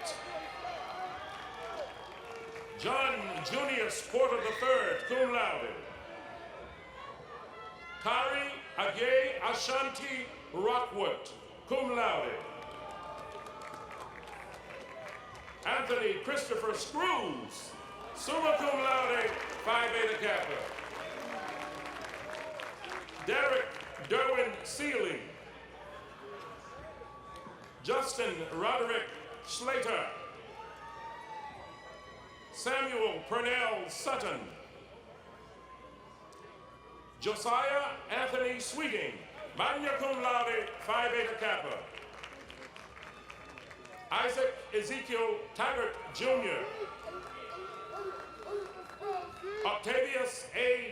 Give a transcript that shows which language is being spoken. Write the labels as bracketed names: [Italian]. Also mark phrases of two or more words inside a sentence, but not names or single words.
[English] John Junius Porter III, [Latin] cum laude. [English] Kari Age Ashanti Rockwood, [Latin] cum laude. [English] Anthony Christopher Screws, [Latin] summa cum laude, [English] Phi Beta Kappa. Derek Derwin Seeley. Justin Roderick Slater. Samuel Purnell Sutton. Josiah Anthony Sweeting, [Latin] magna cum laude, [English] Phi Beta Kappa. Isaac Ezekiel Taggart Jr. Octavius A.